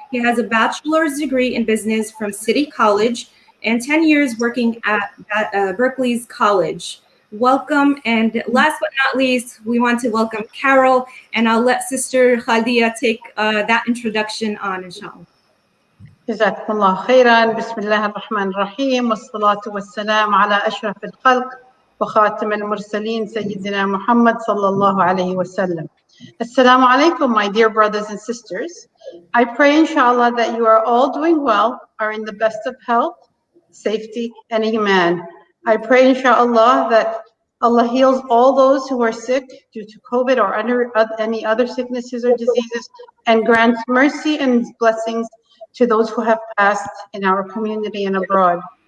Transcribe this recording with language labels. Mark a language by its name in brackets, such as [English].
[English] He has a bachelor's degree in business from City College and 10 years working at Berkeley's College. Welcome, and last but not least, we want to welcome Carol, and I'll let Sister Khaldia take that introduction on, inshallah. [Arabic] جزاكم الله خيرا. بسم الله الرحمن الرحيم والصلاة والسلام على أشرف الخلق وخاتم المرسلين سيدنا محمد صلى الله عليه وسلم. [English] Assalamu alaikum, my dear brothers and sisters. I pray inshallah that you are all doing well, are in the best of health, safety, and iman. I pray inshallah that Allah heals all those who are sick due to COVID or any other sicknesses or diseases, and grants mercy and blessings to those who have passed in our community and abroad.